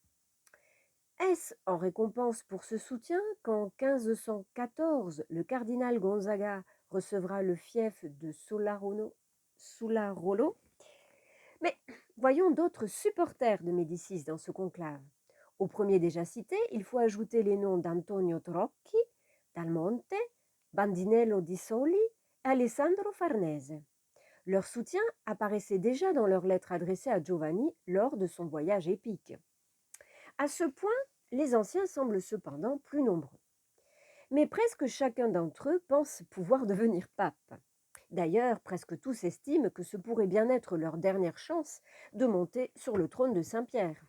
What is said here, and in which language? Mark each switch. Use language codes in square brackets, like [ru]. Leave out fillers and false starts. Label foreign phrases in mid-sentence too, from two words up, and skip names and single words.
[fr] Est-ce en récompense pour ce soutien qu'en 1514, le cardinal Gonzaga recevra le fief de Sularolo? Mais voyons d'autres supporters de Médicis dans ce conclave. Au premier déjà cité, il faut ajouter les noms d'Antonio Trocchi, d'Almonte, Bandinello di Soli et Alessandro Farnese. Leur soutien apparaissait déjà dans leurs lettres adressées à Giovanni lors de son voyage épique. À ce point, les anciens semblent cependant plus nombreux. Mais presque chacun d'entre eux pense pouvoir devenir pape. D'ailleurs, presque tous estiment que ce pourrait bien être leur dernière chance de monter sur le trône de Saint-Pierre.